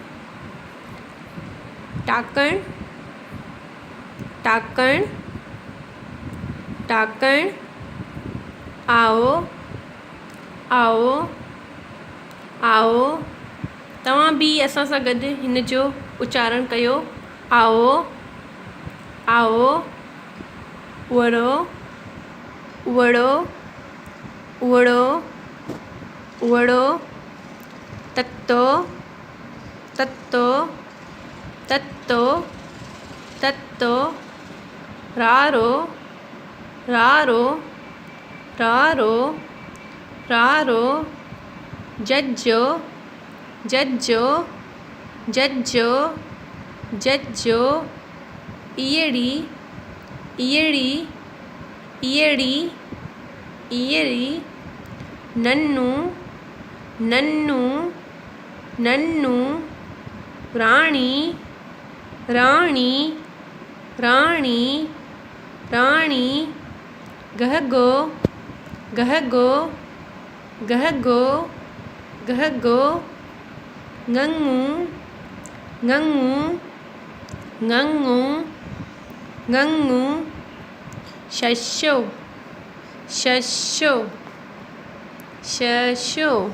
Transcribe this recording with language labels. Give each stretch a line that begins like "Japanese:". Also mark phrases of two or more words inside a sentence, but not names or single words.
Sindhi: टाकण टाकण टाकण आओ आओ आओ। तव्हां बि असां सां गॾु हिन जो उच्चारण कयो। आओ आओ। उड़ो उड़ो उड़ो उड़ो। ततो ततो ततो ततो। रारो रारो रारो रारो। जज्जो जज्जो जज्जो जज्जो। इयड़ी इयड़ी इयड़ी इयड़ी। नन्नू नन्नू नन्नू। राणी राणी राणी राणी। गहगो गहगो गहगो गहगो। गंगू गंगू गंगू गंगू। शशो शशो शशो।